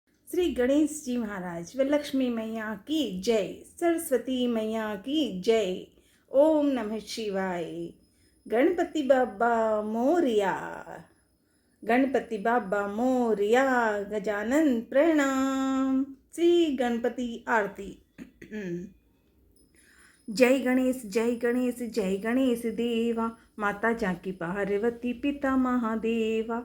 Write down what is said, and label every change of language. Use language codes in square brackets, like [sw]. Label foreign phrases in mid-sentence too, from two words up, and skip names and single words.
[hi] श्री गणेश जी महाराज व लक्ष्मी मैया की जय, सरस्वती मैया की जय। [sa] ओम नमः शिवाय। [hi] गणपति बाबा मोरिया, गणपति बाबा मोरिया, गजानन प्रणाम। श्री गणपति आरती। जय गणेश जय गणेश जय गणेश देवा, माता जानकी पार्वती पिता महादेवा।